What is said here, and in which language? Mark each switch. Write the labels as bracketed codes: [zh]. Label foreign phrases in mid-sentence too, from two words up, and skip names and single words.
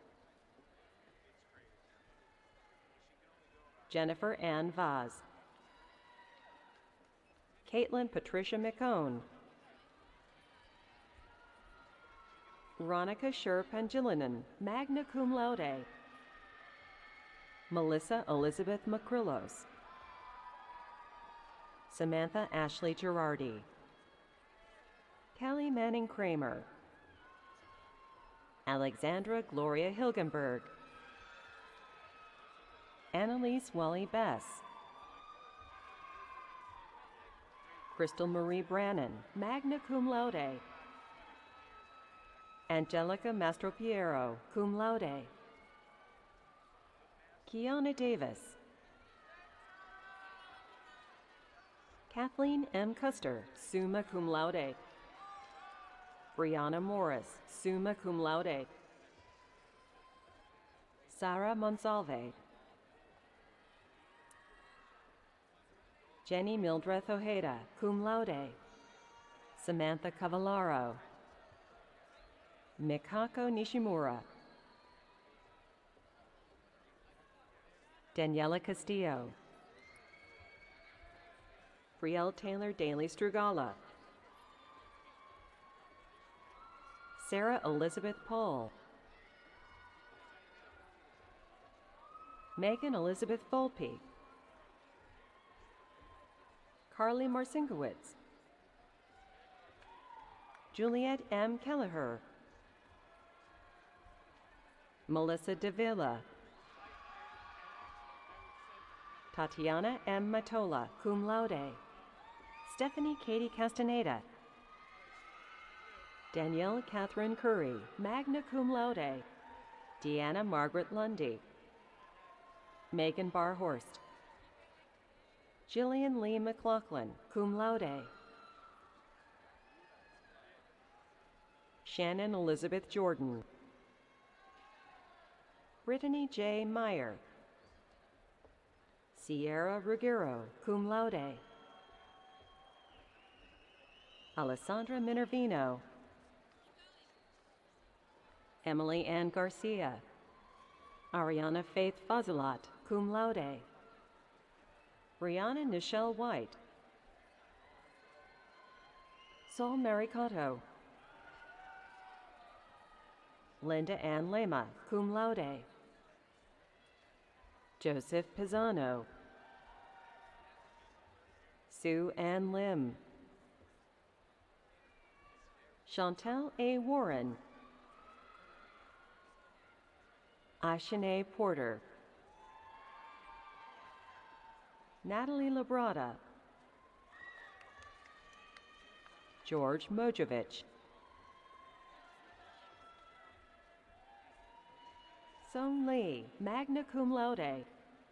[en] Jennifer Ann Vaz. Caitlin Patricia McCone. Veronica Sher Pangilinan, [la] magna cum laude. [en] Melissa Elizabeth Macrillos. Samantha Ashley Girardi. Kelly Manning Kramer. Alexandra Gloria Hilgenberg. Annalise Wally Bess. Crystal Marie Brannon, [la] magna cum laude. [en] Angelica Mastropiero, [la] cum laude. [en] Kiana Davis. Kathleen M. [la] Custer, summa cum laude. [en] Brianna Morris, [la] summa cum laude. [en] Sarah Monsalve. Jenny Mildreth Ojeda, [la] cum laude. [en] Samantha Cavallaro. Mikako Nishimura. Daniela Castillo. Brielle Taylor Daly Strugala. Sarah Elizabeth Paul. Megan Elizabeth Volpe. Carly Marcinkowitz. Juliet M. Kelleher. Melissa Davila. Tatiana M. [la] Matola, cum laude. [en] Stephanie Katie Castaneda. Danielle Catherine Curry, [la] magna cum laude. [en] Deanna Margaret Lundy. Megan Barhorst. Jillian Lee McLaughlin, [la] cum laude. [en] Shannon Elizabeth Jordan. Brittany J. Meyer. Sierra Ruggiero, [la] cum laude. [en] Alessandra Minervino. Emily Ann Garcia. Ariana Faith Fazilat, [la] cum laude. [en] Brianna Nichelle White. Saul Maricato. Linda Ann Lema, [la] cum laude. [en] Joseph Pisano. Sue Ann Lim. Chantel A. Warren. Ashanae Porter. Natalie Labrada. George Mojovich. Song Lee, [la] magna cum laude.